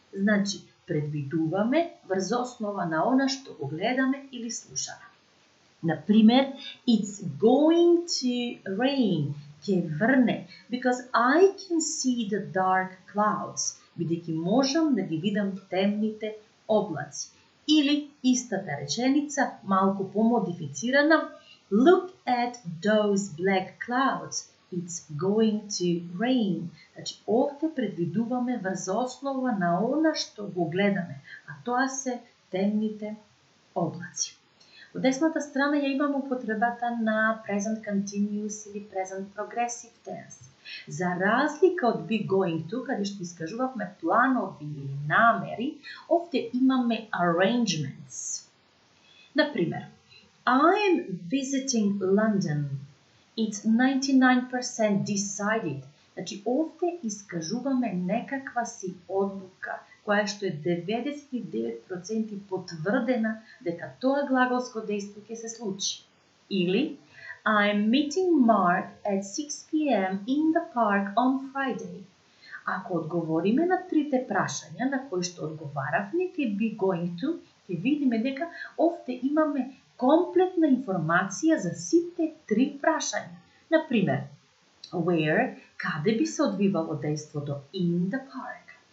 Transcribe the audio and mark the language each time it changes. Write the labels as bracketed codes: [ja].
[mk] Значи, предвидуваме врз основа на она што го гледаме или слушаме. [en] Например, it's going to rain, [mk] ќе врне, [en] because I can see the dark clouds, [mk] бидејќи можам да ги видам темните облаци. Или истата реченица, малку помодифицирана, [en] look at those black clouds, it's going to rain. [mk] Значи, овде предвидуваме врз основа на она што го гледаме, а тоа се темните облаци. Од десната страна ја имаме употребата на present continuous или present progressive tense. За разлика од be going to, каде што искажувавме планови или намери, овде имаме arrangements. [en] Например, I am visiting London. It's 99% decided. [mk] Значи, овде искажуваме некаква си одлука, која што е 99% потврдена дека тоа глаголско дејство ќе се случи. [en] Или I'm meeting Mark at 6 p.m. in the park on Friday. [mk] Ако одговориме на трите прашања на кои што одговаравме ќе be going to, ќе видиме дека овде имаме комплетна информација за сите три прашања. Например, where, каде би се одвивало дејството [en] in the park?